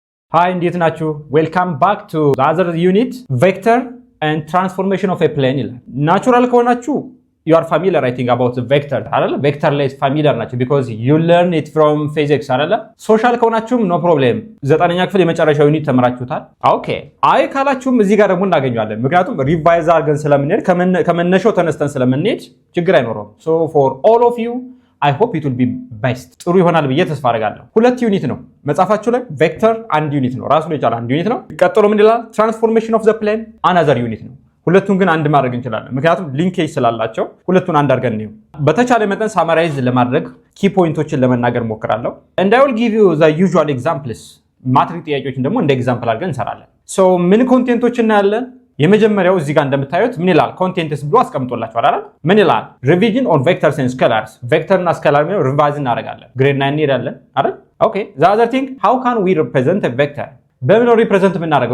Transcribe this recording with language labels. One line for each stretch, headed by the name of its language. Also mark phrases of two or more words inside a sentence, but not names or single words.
Amharic: Hi, እንዴት ናችሁ?
English: Welcome back to the other unit, vector and transformation of a plane. Natural ከሆናችሁ you are familiar I think about the vector አይደለ? Vector ላይ familiar ናችሁ because you learn it from physics አይደለ?
Amharic: Social ከሆናችሁም
English: no problem
Amharic: 9ኛ ክፍል የመጨረሻው ዩኒት ተመራችሁታል። ኦኬ አይ ካላችሁም እዚህ ጋር ደግሞ እናገኘዋለን። ምክንያቱም ሪቫይዝ አድርገን ስለምንሄድ ከመነሻው ተነስተን ስለምንሄድ ችግር አይኖረውም።
English: So for all of you I hope it will be best.
Amharic: ጥሩ ይሆናል ብዬ ተስፋ አደርጋለሁ። ሁለት ዩኒት ነው መጻፋችሁ ላይ ቬክተር አንድ ዩኒት ነው ራሱ የቻለ አንድ ዩኒት ነው። ቀጥሎ ምን ይላል?
English: transformation of the plane
Amharic: another ዩኒት ነው። ሁለቱን ግን አንድ ማድረግ እንችላለን ምክንያቱም ሊንኬጅ ስላላቸው ሁለቱን አንድ አድርገን ነው። በተቻለ መጠን ሳማራይዝ ለማድረግ ኪ ፖይንቶችን ለመናገር ሞክራለሁ
English: and I will give you the usual examples.
Amharic: ማትሪክ ጥያቄዎችን ደግሞ እንደ ኤግዛምፕል አድርገን እንሰራለን። ሶ ምን ኮንቴንቶችን እናያለን? የመጀመሪያው እዚህ ጋር እንደምታዩት ምን ይላል? ኮንቴንትስ ብሎ አስቀምጦላችኋል አይደል? ምን ይላል?
English: revision on vectors and scalars።
Amharic: ቬክተር እና ስኬላር ነው ሪቫይዝ እናደርጋለን። ግሬድ 9 እንሄዳለን አይደል?
English: okay the other thing how can we represent a vector።
Amharic: በምን ነው ሪፕሬዘንት የምናደርገው?